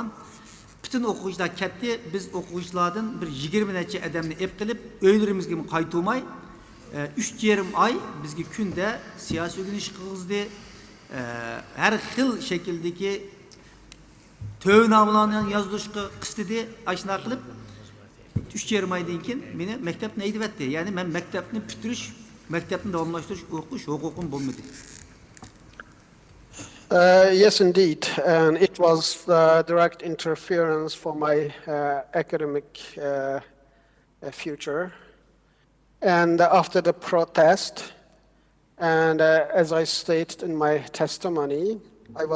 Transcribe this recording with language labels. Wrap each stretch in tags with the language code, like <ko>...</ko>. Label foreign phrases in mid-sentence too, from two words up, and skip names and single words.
<uz>Bütün o'quvchilar ketdi. Biz o'quvchilardan bir 20 necha odamni ep qilib uylarimizga qaytolmay 3,5 ay bizga kunda siyosiy o'rganish qildi. Har xil shakldagi tövnalarni yozishga qistidi, ashna qilib 3,5 aydan keyin meni maktabni aytibdi. Ya'ni men maktabni bitirish, maktabni davomlashtirish o'qish huquqim bo'lmadi.</uz> <en>Yes, indeed, and it was direct interference for my academic future. And after the protest, and as I stated in my testimony, I was</en>